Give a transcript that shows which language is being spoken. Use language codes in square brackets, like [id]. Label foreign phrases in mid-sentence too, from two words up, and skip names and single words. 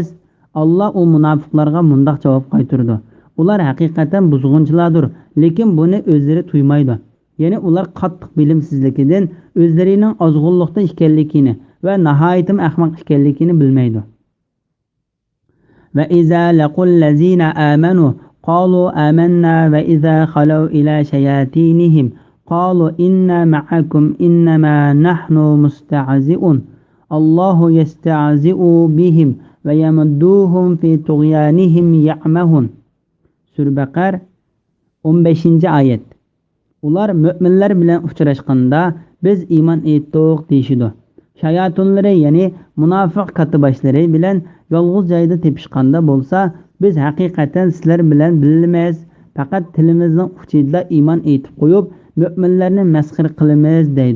[uz] Alloh u munofiqlarga mundoq javob qaytardi. Ular haqiqatan buzg'unchilardir, lekin buni o'zlari tuymaydi. Ya'ni ular qattiq bilimsizligidan o'zlarining ozg'unlikda ekanligini va nihoyatim ahmoq ekanligini bilmaydi. [ar] وإذا لقوا الذين آمنوا قالوا آمنا وإذا خلوا إلى شياطينهم قالوا إنا معكم إنما نحن مستهزئون. الله يستهزئ بهم ويمدهم في طغيانهم يعمهون. [uz] Sura Baqar 15-oyat. Ular mu'minlar bilan uchrashganda biz iymon etdik deyishdi. Shayatonlari ya'ni munofiq katibashlari bilan yolg'iz joyda tepishganda bo'lsa, biz haqiqatan sizlar bilan bilamiz, faqat tilimizning uchida iymon etib qo'yib, mu'minlarni masxir qilamiz deydi.